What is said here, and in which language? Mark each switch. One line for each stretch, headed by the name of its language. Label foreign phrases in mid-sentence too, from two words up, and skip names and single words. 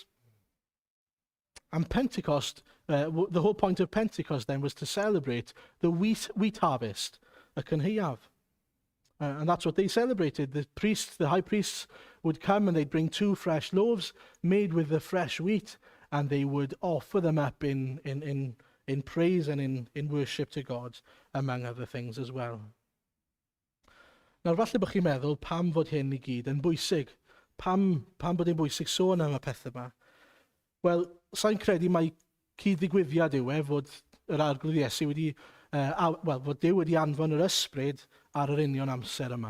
English: And Pentecost, the whole point of Pentecost then was to celebrate the wheat harvest,
Welsh: a cynheuaf.
English: And that's what they celebrated. The high priests would come and they'd bring 2 fresh loaves made with the fresh wheat, and they would offer them up in praise and in worship to God, among other things as well.
Welsh: Nawr, falle bod chi'n meddwl pam fod hyn i gyd yn bwysig. Pam bod yn bwysig sôn am y pethau yma? Wel, sa'n credu mai cyd-ddigwyddiad yw fod yr arglwydd Iesu wedi, fod Duw wedi anfon yr ysbryd ar yr union amser yma.